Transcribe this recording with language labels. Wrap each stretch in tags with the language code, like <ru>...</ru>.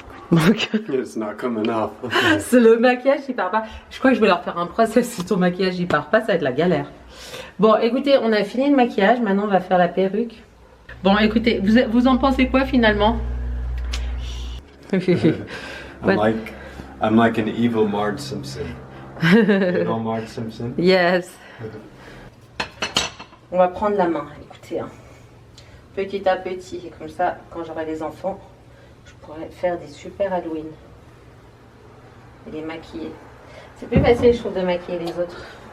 <fr>Donc</fr> <en>It's not coming off.</en> <fr>c'est le maquillage il part pas. Je crois que je vais leur faire un process si ton maquillage il part pas, ça va être la galère. Bon écoutez, on a fini le maquillage, maintenant on va faire la perruque. Bon écoutez, vous en pensez quoi finalement?</fr> <en>I'm like an evil Marge Simpson. You know Marge Simpson? Yes.</en> <fr>On va prendre la main, écoutez. Hein. Petit à petit, comme ça, quand j'aurai les enfants, je pourrai faire des super Halloween. Et les maquiller. C'est plus facile, je trouve, de maquiller les autres.</fr>